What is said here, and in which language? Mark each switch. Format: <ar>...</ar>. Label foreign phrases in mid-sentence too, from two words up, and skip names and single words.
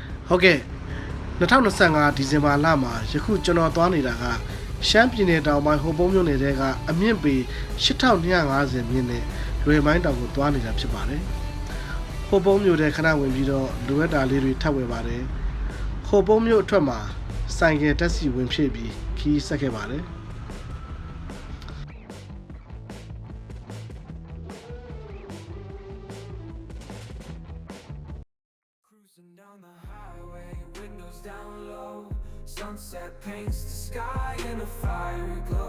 <my>ဟုတ်ကဲ့2025ဒီဇင်ဘာလမှာယခုကျွန်တော်သွားနေတာကရှမ်းပြည်နယ်တောင်ပိုင်းဟိုပုံးမြို့နယ်တဲကအမြင့်ပေ8250မြင့်နဲ့လွယ်မိုင်းတောင်ကိုသွားနေတာဖြစ်ပါတယ်ဟိုပုံးမြို့တဲခဏဝင်ပြီးတော့လိုအပ်တာလေးတွေထပ်ဝယ်ပါတယ်ဟိုပုံးမြို့အထွက်မှာဆိုင်ကယ်တက်စီဝင်ဖြည့်ပြီးခီးဆက်ခဲ့ပါတယ်</my> <en>Sunset paints the sky in a fiery glow.</en>